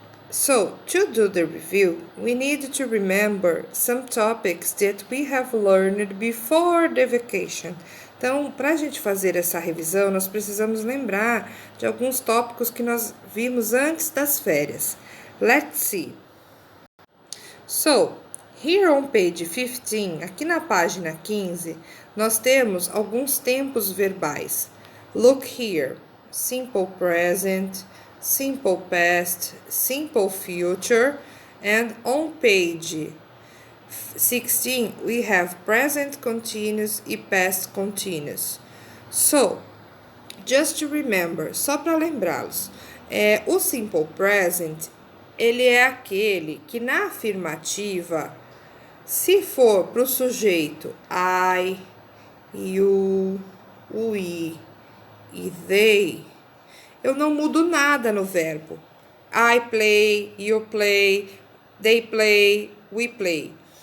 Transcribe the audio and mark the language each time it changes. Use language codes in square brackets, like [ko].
[en] So, to do the review, we need to remember some topics that we have learned before the vacation. [pt] Então, para a gente fazer essa revisão, nós precisamos lembrar de alguns tópicos que nós vimos antes das férias. [en] Let's see. So, here on page 15, [pt] aqui na página 15, nós temos alguns tempos verbais. [en] Look here, simple present, simple past, simple future, and on page 16 we have present continuous e past continuous. So, just to remember, [pt] só para lembrá-los, o simple present ele é aquele que na afirmativa, se for para o sujeito I, you, we e they, eu não mudo nada no verbo. [en] I play, you play, they play, we play.